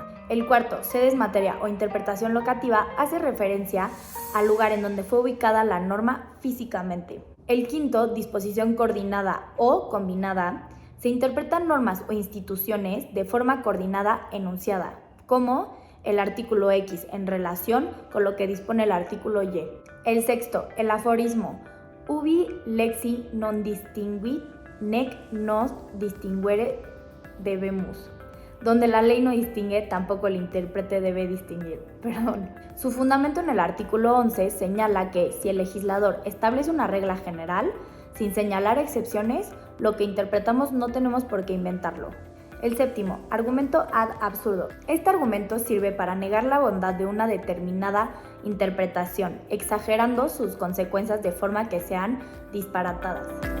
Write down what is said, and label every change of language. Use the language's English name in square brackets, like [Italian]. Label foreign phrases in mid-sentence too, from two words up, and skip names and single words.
[Spanish] El cuarto, [Latin] sedes materia [Spanish] o interpretación locativa, hace referencia al lugar en donde fue ubicada la norma físicamente. El quinto, disposición coordinada o combinada, se interpretan normas o instituciones de forma coordinada enunciada, como el artículo X en relación con lo que dispone el artículo Y. El sexto, el aforismo, [Latin] ubi lexi non distinguit nec nos distinguere debemus. [Spanish] Donde la ley no distingue, tampoco el intérprete debe distinguir. Su fundamento en el artículo 11 señala que si el legislador establece una regla general, sin señalar excepciones, lo que interpretamos no tenemos por qué inventarlo. El séptimo, argumento [Latin] ad absurdo. [Spanish] Este argumento sirve para negar la bondad de una determinada interpretación, exagerando sus consecuencias de forma que sean disparatadas.